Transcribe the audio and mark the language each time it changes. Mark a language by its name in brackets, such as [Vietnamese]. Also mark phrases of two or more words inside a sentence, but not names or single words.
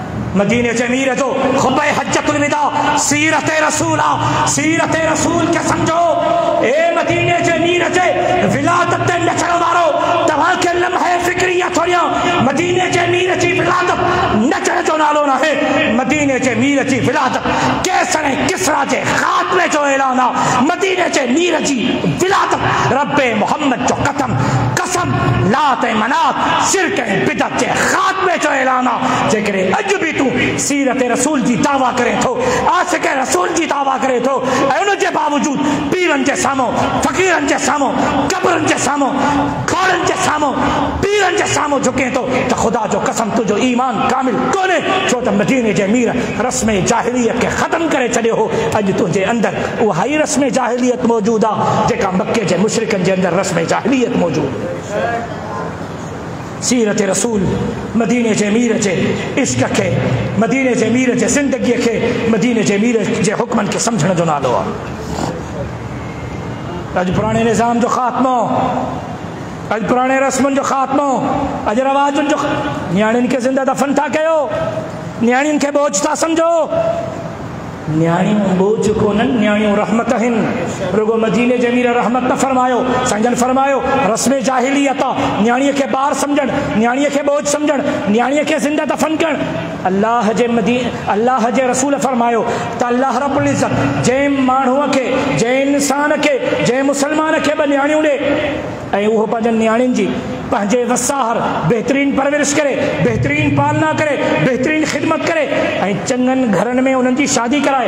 [Sindhi] मदीने से मीर तो खुतबा हज्जतुल विदा सीरत रसूल के समझो। ए मदीने से मीर से विलादत नचण वारो तव्हां के लम्हे फिक्रिया थोड़िया मदीने से मीर जी विलादत नचण जो नालो ना है। मदीने से मीर जी विलादत कैसर किसरा जे खात्मे जो ऐलान आ। मदीने से मीर जी विलादत रब्बे मोहम्मद जो कसम लात मनात शिरक बिदत जे खात्मे जो ऐलान आ। जेकरे अज भी तू सीरत रसूल जी दावा करे थो आशिक रसूल जी दावा करे थो उन जे बावजूद पीरन जे सामो फकीरन जे सामो कब्रन जे सामो खोड़न जे सामो पीरन जे सामो झुके तो खुदा जो कसम तुझो ईमान कामिल कोने छो त मदीने जे मीर रस्म जाहिलियत के खत्म करे छड़ियो हो। अज तुझे अंदर उहा ही रस्म जाहिलियत मौजूद आ जेका मक्के जे मुशरिकन जे अंदर रस्म जाहिलियत मौजूद। सीरत रसूल मदीने जे मीर जे इश्क के मदीने जे मीर जे जिंदगी के मदीने जे मीर जे हुक्मन के समझण जो नालो आ। अज पुराने निज़ाम जो खात्मो अज पुराने रस्मन जो खात्मो अज रवाजन जो न्याणिन के जिंदा दफन था कयो न्याणिन के बोझ था समझो। न्याणियों बोझ कोन न्याणियों रहमत हिन रुगो मदीने जे मीर रहमत न फरमायो संजन फरमायो रस्म जाहिलियत न्याणीअ के बार समझण न्याणीअ के बोझ समझण न्याणीअ के जिंदा दफन करण। अल्लाह जे रसूल फरमायो त अल्लाह रब्बुल इज्जत जे माण्हूअ के जे इंसान के जे मुसलमान के ब न्याणियूं ॾे ऐं उहो पंहिंजनि न्याणियुनि जी पंहिंजे वसाहर बेहतरीन परवरिश करे बेहतरीन पालना करे बेहतरीन खिदमत करे ऐं चङनि घरनि में उन्हनि जी शादी कराए।